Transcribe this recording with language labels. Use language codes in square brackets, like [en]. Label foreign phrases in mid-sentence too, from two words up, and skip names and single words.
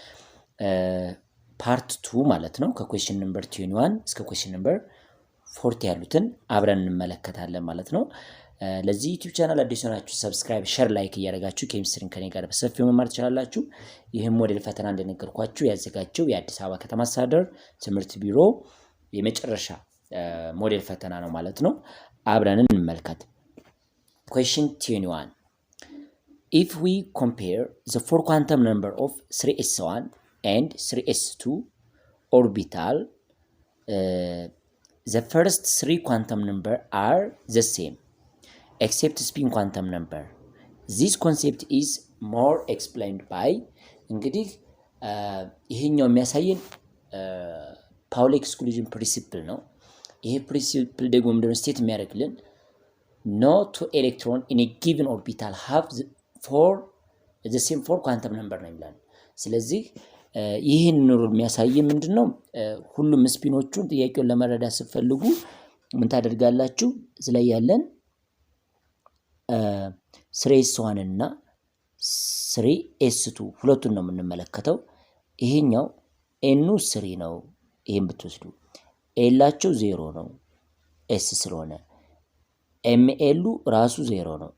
[am] ፓርት 2 ማለት ነው ከኩዌስችን ነምበር 21 እስከ [en] question number [am] 40 ያሉትን አብረን እንመለከታለን ማለት ነው። ለዚህ ዩቲዩብ ቻናል አዲስ ሆናችሁ [en] subscribe, share, like [am] እያደረጋችሁ ኬሚስትሪን ከኔ ጋር በሰፊው መማር ትችላላችሁ። ይህም ሞዴል ፈተና እንደነገርኳችሁ ያዘጋጀው የአዲስ አበባ ከተማ አስተዳደር ትምህርት ቢሮ የመጨረሻ ሞዴል ፈተና ነው ማለት ነው። አብረን እንመልከት። Question 21. [en] If we compare the four quantum number of 3s1 and 3s2 orbital, the first three quantum number are the same except spin quantum number. This concept is more explained by [am] እንግዲህ ይሄኛው የሚያሳየን [en] Pauli exclusion principle [am] ነው። ይሄ ፕሪንሲፕል ደግሞ ምንድነው ስቴት የሚያደርግልን [en] no two electron in a given orbital have the same four quantum number [am] ነው ይላል። ስለዚህ ይህን ሩል የሚያሳይ ምንድነው ሁሉም ስፒኖቹን ጥያቄውን ለመረዳት ስትፈልጉ ምን ታደርጋላችሁ? ስለዚህ ያለን 3s1 እና 3s2 ሁለቱን ነው የምንመለከተው። ይሄኛው ኤኑ 3 ነው። ይሄን ብትወስዱ ኤላቸው 0 ነው ኤስ ስለሆነ፣ ኤምኤሉ ራሱ 0 ነው